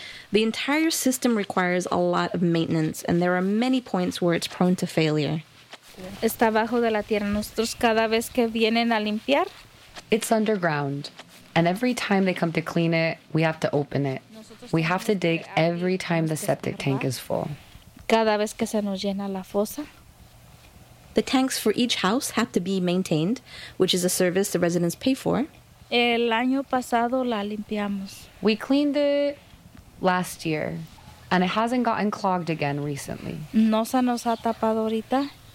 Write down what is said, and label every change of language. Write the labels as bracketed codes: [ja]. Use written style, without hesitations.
[en] The entire system requires a lot of maintenance, and there are many points where it's prone to failure. [es] Está abajo de la tierra. Nosotros cada vez que vienen a limpiar. [en] It's underground, and every time they come to clean it, we have to open it. We have to dig every time the septic tank is full. [es] Cada vez que se nos llena la fosa. [en] The tanks for each house have to be maintained, which is a service the residents pay for. [es] El año pasado la limpiamos. [en] We cleaned it last year, and it hasn't gotten clogged again recently. [es] No se nos ha tapado ahorita.